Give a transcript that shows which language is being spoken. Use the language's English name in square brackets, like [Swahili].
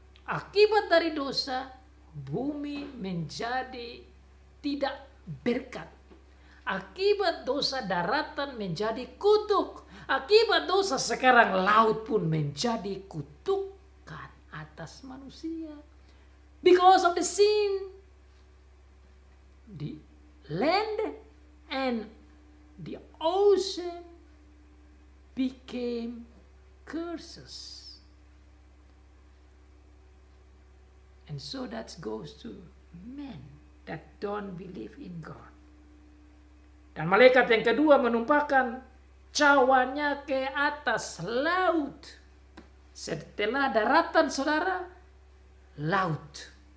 [Indonesian] Akibat dari dosa, bumi menjadi tidak berkat. Akibat dosa, daratan menjadi kutuk. Akibat dosa, sekarang laut pun menjadi kutukan atas manusia. [English] Because of the sin, the land and the ocean became curses. And so that goes to men that don't believe in God. [Indonesian] Dan malaikat yang kedua menumpahkan cawanya ke atas laut. Setelah daratan, saudara, laut.